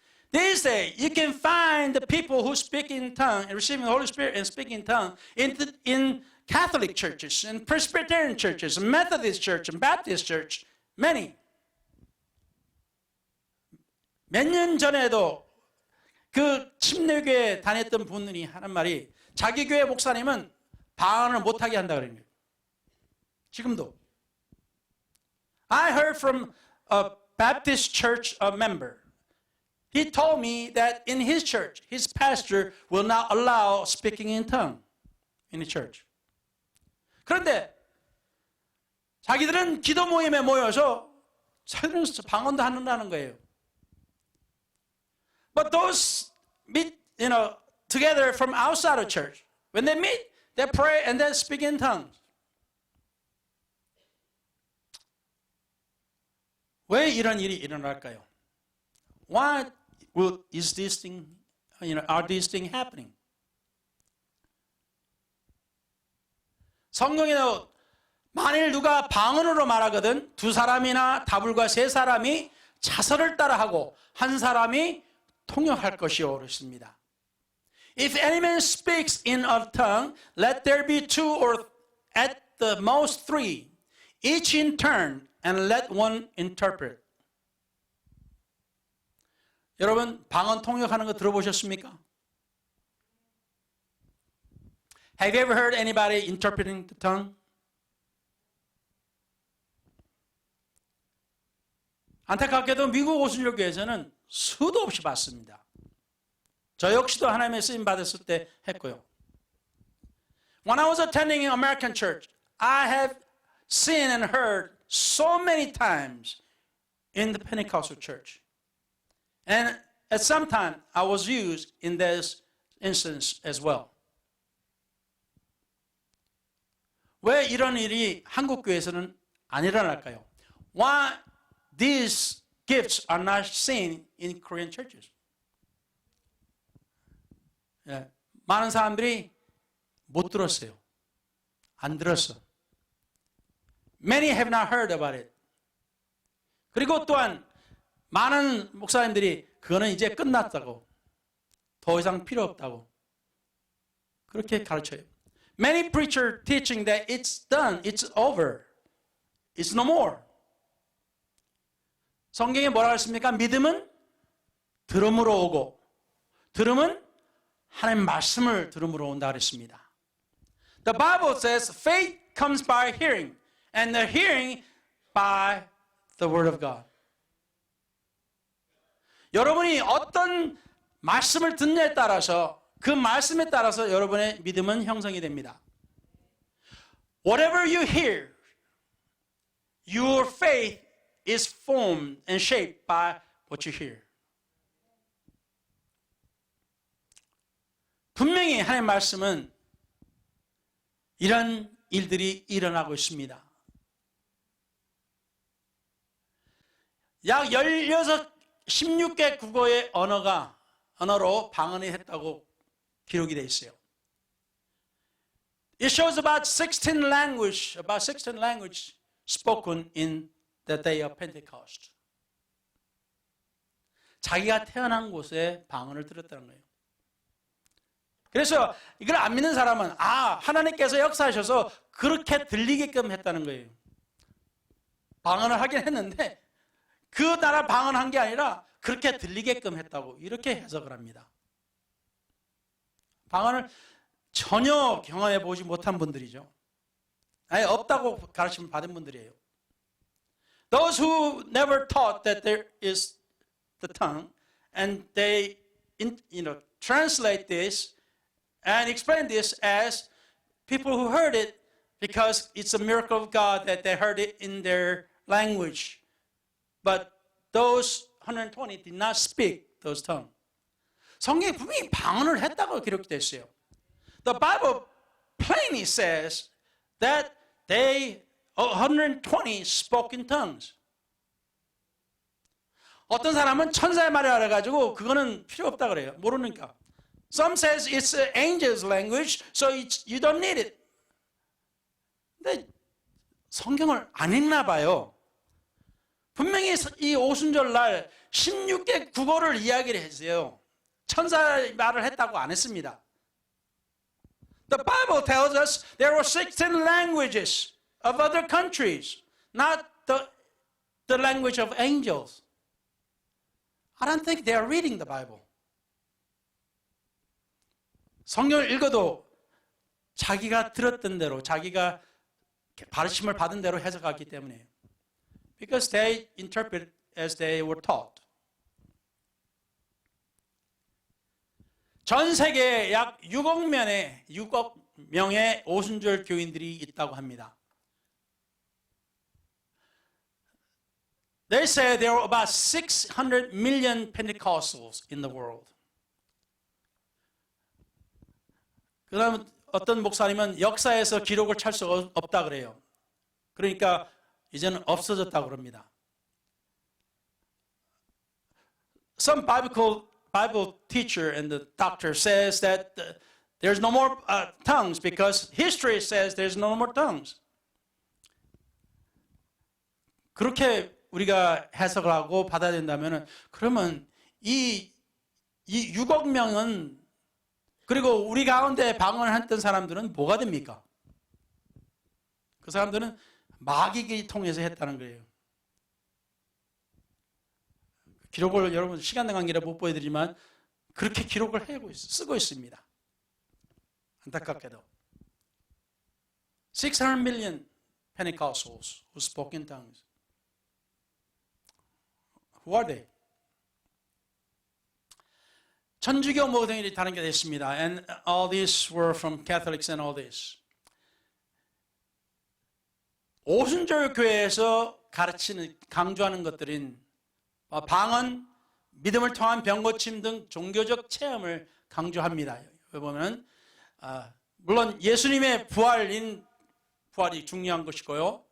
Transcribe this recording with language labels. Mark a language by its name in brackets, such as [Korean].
[English] These days, you can find the people who speak in tongue and receiving the Holy Spirit and speak in tongue in Catholic churches, and Presbyterian churches, and Methodist church, and Baptist church, many. [Korean] 몇 년 전에도 그 침례교회 다녔던 분들이 하는 말이 자기 교회 목사님은 방언을 못하게 한다 그러는 거예요. 지금도. [English] I heard from a Baptist church member. He told me that in his church, his pastor will not allow speaking in tongue in the church. [Korean] 그런데 자기들은 기도 모임에 모여서 자기들은 방언도 한다는 거예요. [English] But those meet, together from outside of church. When they meet, they pray and then speak in tongues. [Korean] 왜 이런 일이 일어날까요? [English] Why is this thing, are these things happening? [Korean] 성경에도 만일 누가 방언으로 말하거든 두 사람이나 다불과 세 사람이 자서를 따라하고 한 사람이 통역할 것이요 그렇습니다. [English] If any man speaks in a tongue, let there be two or at the most three, each in turn, and let one interpret. [Korean] 여러분 방언 통역하는 거 들어보셨습니까? [English] Have you ever heard anybody interpreting the tongue? [Korean] 안타깝게도 미국 오순절교회에서는 수도 없이 봤습니다. 저 역시도 하나님의 쓰임 받았을 때 했고요. [English] When I was attending an American church, I have seen and heard so many times in the Pentecostal church. And at some time, I was used in this instance as well. [Korean] 왜 이런 일이 한국 교회에서는 안 일어날까요? [English] Why these gifts are not seen in Korean churches? [Korean] 많은 사람들이 못 들었어요. 안 들었어. [English] Many have not heard about it. [Korean] 그리고 또한 많은 목사님들이 그거는 이제 끝났다고, 더 이상 필요 없다고 그렇게 가르쳐요. [English] Many preachers teaching that it's done, it's over, it's no more. [Korean] 성경에 뭐라고 했습니까? 믿음은 들음으로 오고 들음은 하나님 말씀을 들음으로 온다 그랬습니다. [English] The Bible says faith comes by hearing and the hearing by the word of God. [Korean] 여러분이 어떤 말씀을 듣느냐에 따라서 그 말씀에 따라서 여러분의 믿음은 형성이 됩니다. [English] Whatever you hear, your faith is formed and shaped by what you hear. [Korean] 분명히 하나님의 말씀은 이런 일들이 일어나고 있습니다. 약 16개 국어의 언어로 방언이 했다고 기록이 되어 있어요. [English] It shows about 16 language spoken in the day of Pentecost. [Korean] 자기가 태어난 곳에 방언을 들었다는 거예요. 그래서 이걸 안 믿는 사람은 하나님께서 역사하셔서 그렇게 들리게끔 했다는 거예요. 방언을 하긴 했는데 그 나라 방언한 게 아니라 그렇게 들리게끔 했다고 이렇게 해석을 합니다. 방언을 전혀 경험해 보지 못한 분들이죠. 아예 없다고 가르침을 받은 분들이에요. [English] Those who never taught that there is the tongue and they translate this and explain this as people who heard it because it's a miracle of God that they heard it in their language. But those 120 did not speak those tongues. [Korean] 성경에 분명히 방언을 했다고 기록되어 있어요. [English] The Bible plainly says that they 120 spoke in tongues. [Korean] 어떤 사람은 천사의 말을 알아가지고 그거는 필요 없다 그래요. 모르니까. [English] Some says it's an angel's language, so you don't need it. [Korean] 근데 성경을 안 읽나 봐요. 분명히 이 오순절 날 16개 국어를 이야기를 했어요. 천사의 말을 했다고 안 했습니다. [English] The Bible tells us there were 16 languages of other countries, not the language of angels. I don't think they are reading the Bible. [Korean] 성경을 읽어도 자기가 들었던 대로, 자기가 가르침을 받은 대로 해석하기 때문이에요. [English] Because they interpret as they were taught. [Korean] 전 세계에 약 6억 명의 오순절 교인들이 있다고 합니다. [English] They say there are about 600 million Pentecostals in the world. [Korean] 그다음 어떤 목사님은 역사에서 기록을 찰 수 없다 그래요. 그러니까 이제는 없어졌다고 그럽니다. [English] Some Bible teacher and the doctor says that there's no more tongues because history says there's no more tongues. [Korean] 그렇게 우리가 해석을 하고 받아야 된다면 그러면 이 6억 명은 그리고 우리 가운데 방언을 했던 사람들은 뭐가 됩니까? 그 사람들은 마귀를 통해서 했다는 거예요. 기록을 여러분 시간 관계라 못 보여드리지만 그렇게 기록을 쓰고 있습니다. 안타깝게도 [English] 600 million Pentecostals who spoke in tongues. Who are they? [Korean] 천주교 모델이 다른 게 됐습니다. [English] And all these were from Catholics and all this. [Korean] 오순절 교회에서 강조하는 것들인 방언, 믿음을 통한 병고침 등 종교적 체험을 강조합니다. 여기 보면 물론 예수님의 부활이 중요한 것이고요.